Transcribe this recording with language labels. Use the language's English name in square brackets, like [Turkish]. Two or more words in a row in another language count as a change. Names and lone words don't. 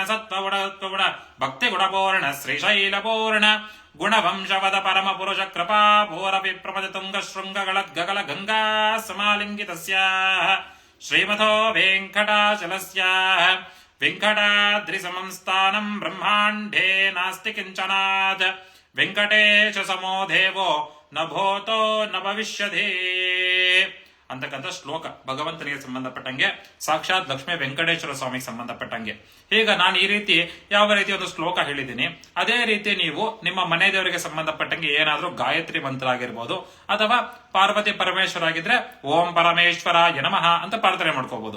[Sanskrit] ಸತ್ವಗುಣ ಭಕ್ತಿ ಗುಣಪೂರ್ಣ ಶ್ರೀಶೈಲಪೂರ್ಣ ಗುಣವಂಶವದ ಪರಮ ಪುರುಷ ಕೃಪಾ ಪೂರ ವಿಪ್ರಮದ ತುಂಗ ಶೃಂಗಗಳ ಗಗಲ ಗಂಗಾ ಸಮಾಲಿಂಗಿತಸ್ಯ ಶ್ರೀಮಥೋ ವೆಂಕಟಾಚಲಸ್ಯ ವೆಂಕಟಾದ್ರಿ ಸಮಂ ಸ್ಥಾನಂ ಬ್ರಹ್ಮಾಂಡೇ ನಾಸ್ತಿ ಕಿಂಚನಾತ್ ವೆಂಕಟೇಶ ಸಮೋ ದೇವೋ ನ ಭೂತೋ ನ ಭವಿಷ್ಯತಿ [Kannada] ಅಂತಕ್ಕಂಥ ಶ್ಲೋಕ ಭಗವಂತನಿಗೆ ಸಂಬಂಧಪಟ್ಟಂಗೆ, ಸಾಕ್ಷಾತ್ ಲಕ್ಷ್ಮೀ ವೆಂಕಟೇಶ್ವರ ಸ್ವಾಮಿಗೆ ಸಂಬಂಧಪಟ್ಟಂಗೆ. ಈಗ ನಾನು ಈ ರೀತಿ ಯಾವ ರೀತಿ ಒಂದು ಶ್ಲೋಕ ಹೇಳಿದ್ದೀನಿ, ಅದೇ ರೀತಿ ನೀವು ನಿಮ್ಮ ಮನೆ ದೇವರಿಗೆ ಸಂಬಂಧಪಟ್ಟಂಗೆ ಏನಾದ್ರೂ ಗಾಯತ್ರಿ ಮಂತ್ರ ಆಗಿರ್ಬೋದು ಅಥವಾ ಪಾರ್ವತಿ ಪರಮೇಶ್ವರ ಆಗಿದ್ರೆ [Sanskrit] ಓಂ ಪರಮೇಶ್ವರಾಯ ನಮಃ [Kannada] ಅಂತ ಪ್ರಾರ್ಥನೆ ಮಾಡ್ಕೋಬಹುದು.